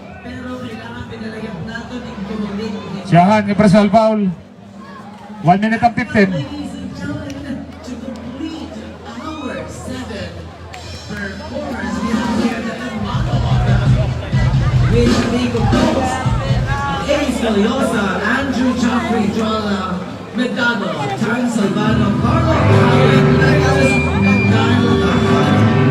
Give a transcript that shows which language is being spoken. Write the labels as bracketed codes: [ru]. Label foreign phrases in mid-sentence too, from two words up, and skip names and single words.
[bik] Siyahan yung [en] personal foul. 1 minute and 15. With Amigo Post, Ace Galiosa, Andrew Joffrey, Joel Medado, Terrence Albano, Carlo Allen, and Daniel Alfano.